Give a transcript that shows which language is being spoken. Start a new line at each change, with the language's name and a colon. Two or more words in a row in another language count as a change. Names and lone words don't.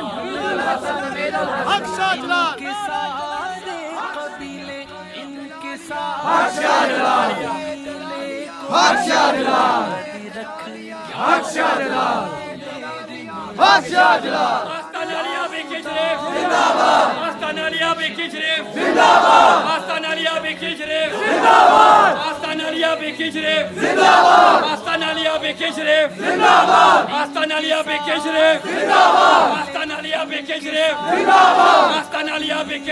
Urdu: حق شاہ جلال حق شاہ جلال حق شاہ جلال حق شاہ جلال حق شاہ جلال آستانہ علیہ بکھی شریف زندہ باد آستانہ علیہ بکھی شریف زندہ باد آستانہ علیہ بکھی شریف زندہ باد آستانہ علیہ بکھی شریف زندہ باد آستانہ علیہ بکھی شریف زندہ باد آستانہ علیہ بکھی شریف زندہ باد آستانہ علیہ بکھی شریف زندہ باد آستانہ علیہ بکھی